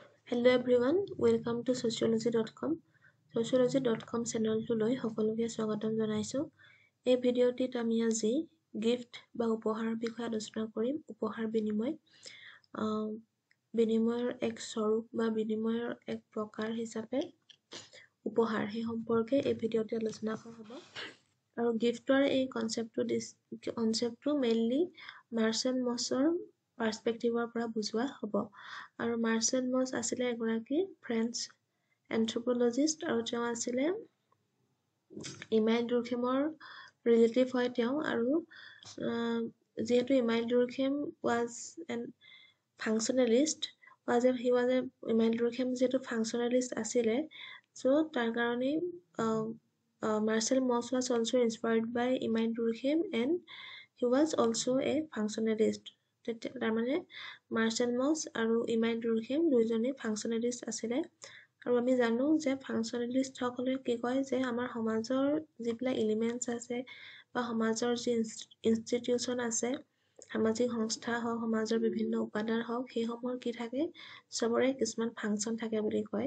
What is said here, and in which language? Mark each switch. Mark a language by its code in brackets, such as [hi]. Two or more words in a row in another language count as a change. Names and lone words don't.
[en] Hello everyone, welcome to sociology.com. [as] Sociology.com চেনেলটো লৈ সকলোকে স্বাগতম জনাইছো। এই ভিডিঅ'টিত আমি আজি গিফট বা উপহাৰৰ বিষয়ে আলোচনা কৰিম। উপহাৰ বিনিময় বিনিময়ৰ এক স্বৰূপ বা বিনিময়ৰ এক প্ৰকাৰ হিচাপে উপহাৰ সেই সম্পৰ্কে এই ভিডিঅ'তে আলোচনা কৰা হ'ব। আৰু গিফটৰ এই কনসেপ্টটো মেইনলি মাৰ্চেল মছৰ পাৰ্সপেক্টিভৰ পৰা বুজোৱা হ'ব। আৰু মাৰ্চেল মছ আছিলে এগৰাকী [en] French anthropologist [as] আৰু তেওঁ আছিলে ইমাইল দুৰ্খেমৰ ৰিলেটিভ হয় তেওঁ। আৰু যেহেতু ইমাইল দুৰ্খেম [en] was an functionalist [as] ইমাইল দুৰ্খেম যেহেতু functionalist আছিলে, [en] so [as] তাৰ কাৰণে [en] Marcel Mauss was also inspired by Immanuel Durkheim and he was also a functionalist. [as] তাৰমানে মাৰ্চেল মছ আৰু ইমাইল দুৰ্খেম দুইজনেই ফাংচনেলিষ্ট আছিলে। আৰু আমি জানো যে ফাংচনেলিষ্ট সকলে কি কয় যে আমাৰ সমাজৰ যিবিলাক এলিমেন্টছ আছে বা সমাজৰ যি ইনষ্টিটিউচন আছে, সামাজিক সংস্থা হওক, সমাজৰ বিভিন্ন উপাদান হওক, সেইসমূহৰ কি থাকে, চবৰে কিছুমান ফাংচন থাকে বুলি কয়।